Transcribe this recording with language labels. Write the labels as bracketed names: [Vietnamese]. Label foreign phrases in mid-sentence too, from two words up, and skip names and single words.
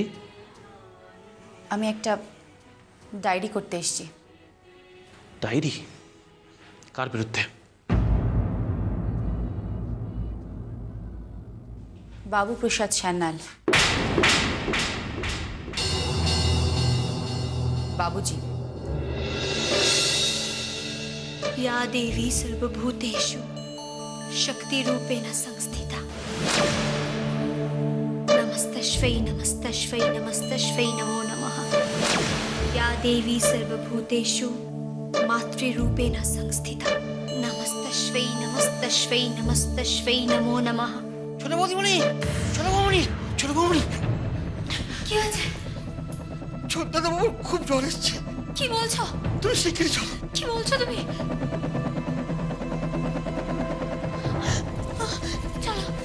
[Bangla] আমি একটা ডায়েরি করতে এসেছি। ডায়েরি? কার বিরুদ্ধে? বাবু প্রসাদ সান্যাল। বাবুজি। [Sanskrit] या देवी सर्वभूतेषु शक्तिरूपेण संस्थिता, नमस्तस्मै नमस्तस्मै नमस्तस्मै नमो नमः। या देवी सर्वभूतेषु मातृरूपेण संस्थिता, नमस्तस्मै नमस्तस्मै नमस्तस्मै नमो नमः। [Bangla] ছোট বৌদিমণি, ছোট বৌমণি, ছোট বৌমণি, কি হয়েছে? ছোট দাদা বাবুর খুব জ্বর এসছে। কি বলছো? তুমি শিগগিরই চলো। কি বলছো তুমি? চলো